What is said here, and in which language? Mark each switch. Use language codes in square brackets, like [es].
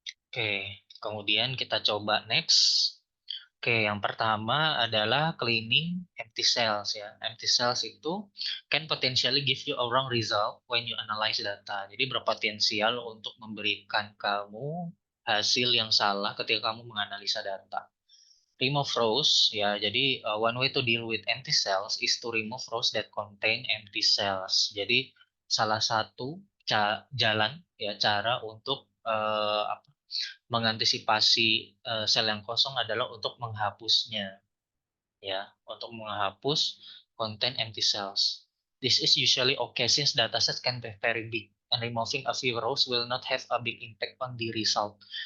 [id] Oke, kemudian kita coba next. Oke, yang pertama adalah [en] cleaning empty cells [id] ya. [en] Empty cells itu can potentially give you a wrong result when you analyze data. [id] Jadi berpotensial untuk memberikan kamu hasil yang salah ketika kamu menganalisa data. [en] Remove rows ya. Jadi one way to deal with empty cells is to remove rows that contain empty cells. [id] Jadi salah satu jalan ya cara untuk mengantisipasi sel yang kosong adalah untuk menghapusnya ya, untuk menghapus konten empty cells. [en] This is usually okay since dataset can be very big and removing a few rows will not have a big impact on the result.